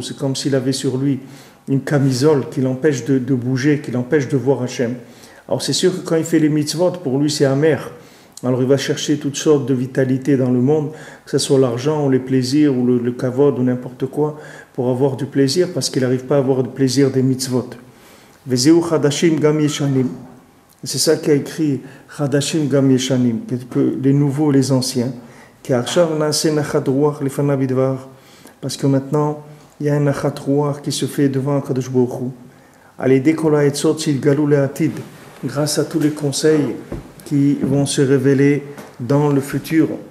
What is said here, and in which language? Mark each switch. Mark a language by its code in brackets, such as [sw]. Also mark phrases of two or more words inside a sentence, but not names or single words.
[fr] C'est comme s'il avait sur lui une camisole qui l'empêche de bouger, qui l'empêche de voir Hachem. Alors c'est sûr que quand il fait les mitzvot, pour lui c'est amer. Alors il va chercher toutes sortes de vitalité dans le monde, que ce soit l'argent ou les plaisirs ou le kavod ou n'importe quoi, pour avoir du plaisir parce qu'il n'arrive pas à avoir du plaisir des mitzvot. [he] וזהו חדשים גם ישנים. [fr] C'est ça qu'a écrit [he] חדשים גם ישנים, [fr] que les nouveaux, les anciens. Parce que maintenant, il y a un [he] נחת רוח [fr] qui se fait devant [he] קדוש ברוך הוא. [fr] Grâce à tous les conseils qui vont se révéler dans le futur.